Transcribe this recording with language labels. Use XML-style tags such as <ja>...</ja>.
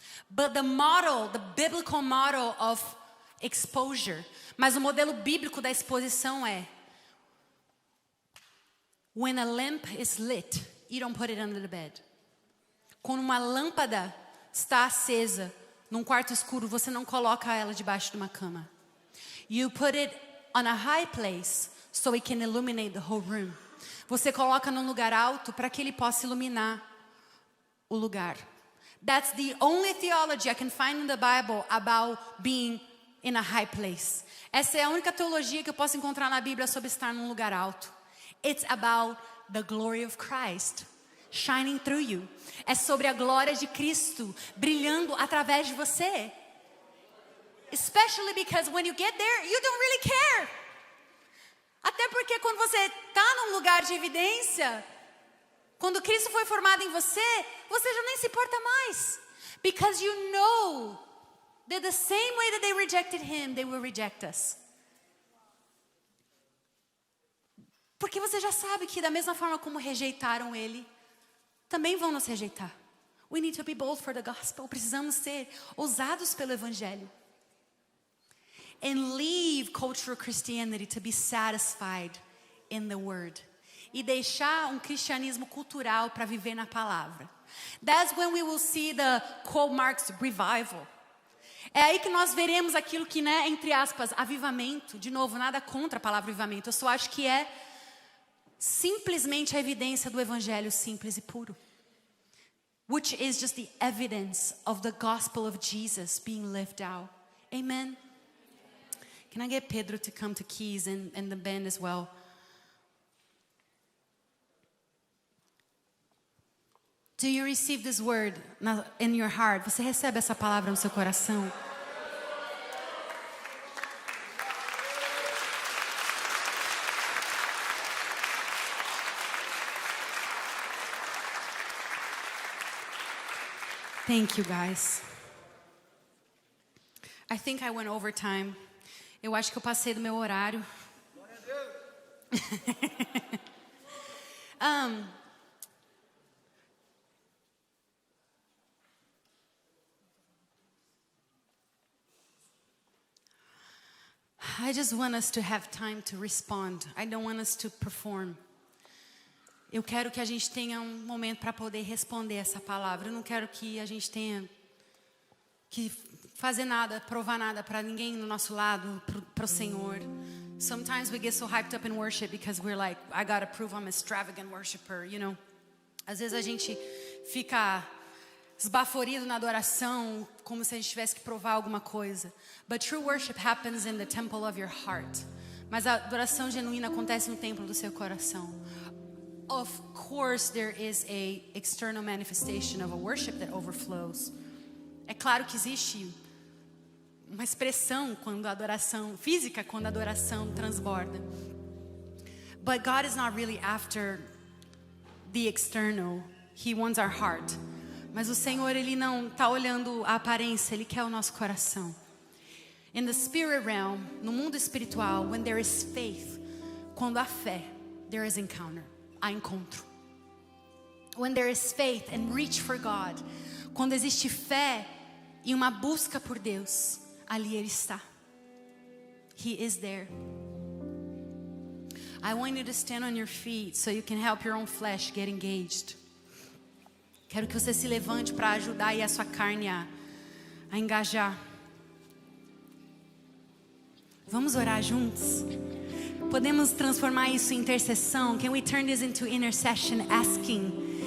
<en>But the biblical model of exposure,</en> <pt>mas o modelo bíblico da exposição é:</pt> <en>when a lamp is lit, you don't put it under the bed.</en> <pt>Quando uma lâmpada está acesa num quarto escuro, você não coloca ela debaixo de uma cama.</pt> <en>You put it on a high place so it can illuminate the whole room.</en> <pt>Você coloca num lugar alto para que ele possa iluminar o lugar.</pt> <en>That's the only theology I can find in the Bible about being in a high place.</en> <pt>Essa é a única teologia que eu posso encontrar na Bíblia sobre estar num lugar alto.</pt> <en>It's about the glory of Christ shining through you.</en> <pt>É sobre a glória de Cristo brilhando através de você.</pt> <en>Especially because when you get there, you don't really care.</en> <pt>Até porque quando você está num lugar de evidência, Quando Cristo foi formado em você, você já nem se importa mais.</pt> <en>Because you know that the same way that they rejected him, they will reject us.</en> <pt>Porque você já sabe que da mesma forma como rejeitaram ele, também vão nos rejeitar.</pt> <en>We need to be bold for the gospel.</en> <pt>Precisamos ser ousados pelo evangelho.</pt> <en>And leave cultural Christianity to be satisfied in the word.</en> <pt>E deixar um cristianismo cultural para viver na palavra.</pt> <en>That's when we will see the quote marks revival.</en> <pt>É aí que nós veremos aquilo que, né, entre aspas, avivamento. De novo, nada contra a palavra avivamento. Eu só acho que é simplesmente a evidência do evangelho simples e puro.</pt> <en>Which is just the evidence of the gospel of Jesus being lived out. Amen. Can I get Pedro to come to keys and the band as well? Do you receive this word in your heart?</en> <pt>Você recebe essa palavra no seu coração?</pt> <en>Thank you, guys. I think I went over time.</en> <pt>Eu acho que eu passei do meu horário.</pt> <en>I just want us to have time to respond. I don't want us to perform.</en> <pt>Eu quero que a gente tenha um momento para poder responder essa palavra. Eu não quero que a gente tenha que fazer nada, provar nada para ninguém no nosso lado, para o Senhor.</pt> <en>Sometimes we get so hyped up in worship because we're like, I gotta prove I'm an extravagant worshiper, you know.</en> <pt>Às vezes a gente fica esbaforido na adoração, como se a gente tivesse que provar alguma coisa.</pt> <en>But true worship happens in the temple of your heart.</en> <pt>Mas a adoração genuína acontece no templo do seu coração.</pt> <en>Of course, there is a external manifestation of a worship that overflows.</en> <pt>É claro que existe uma expressão quando a adoração física, quando a adoração transborda.</pt> <en>But God is not really after the external. He wants our heart.</en> <pt>Mas o Senhor, Ele não está olhando a aparência, Ele quer o nosso coração.</pt> <en>In the spirit realm,</en> <pt>no mundo espiritual,</pt> <en>when there is faith,</en> <pt>quando há fé,</pt> <en>there is encounter.</en> <pt>Há encontro.</pt> <en>When there is faith and reach for God,</en> <pt>quando existe fé e uma busca por Deus, ali Ele está.</pt> <en>He is there. I want you to stand on your feet so you can help your own flesh get engaged.</en> <pt>Quero que você se levante para ajudar aí a sua carne a engajar. Vamos orar juntos? Podemos transformar isso em intercessão?</pt> <en>Can we turn this into intercession, asking?</en>